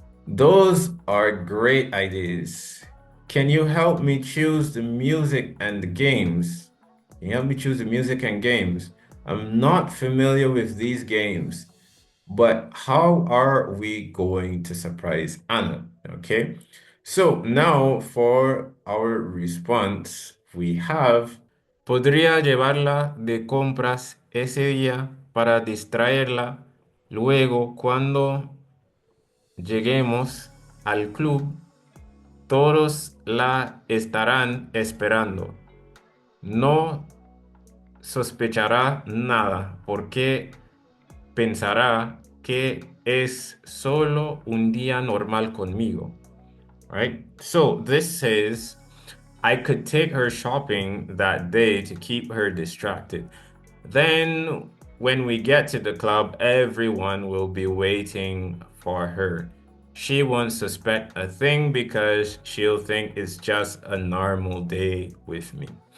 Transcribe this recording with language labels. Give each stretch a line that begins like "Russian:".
English: Those are great ideas. Can you help me choose the music and the games? Can you help me choose the music and games? I'm not familiar with these games, but how are we going to surprise Anna? Okay, so now for our response, we have,
Spanish: podría llevarla de compras ese día para distraerla. Luego, cuando lleguemos al club, todos la estarán esperando. No sospechará nada porque pensará que es solo un día normal conmigo.
English: Right? So this says I could take her shopping that day to keep her distracted. Then, when we get to the club, everyone will be waiting for her. She won't suspect a thing because she'll think it's just a normal day with me.